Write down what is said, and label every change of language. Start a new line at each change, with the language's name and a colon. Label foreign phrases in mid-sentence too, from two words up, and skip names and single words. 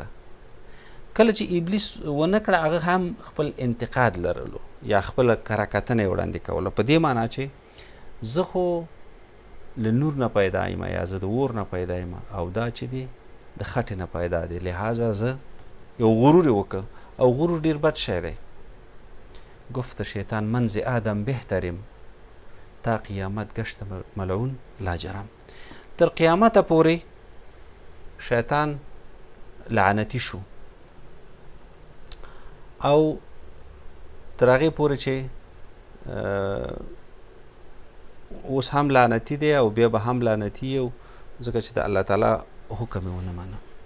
Pashto: کله چې ابلیس ونه کړه هغه هم خپل انتقاد لرلو یا خپل کراکتنه یې وړاندې کوله، په دې معنا چې زه خو له نور نه پیدا یم یا زه د اور نه پیدا یم او دا چې دی د خټې نه پیدا دی، لہذا زه یو غرور یې وکړ او غرور ډېر بد شی دی.
Persian: گفت شیطان من ز آدم بهتریم تا قیامت گشت ملعون لاجرم.
Pashto: تر قیامته پورې شیطان لعنتي شو او تر هغې پورې چې اوس هم لعنتي دی او بیا به هم لعنتي او ځکه چې د الله تعالی حکم یې ونه منه.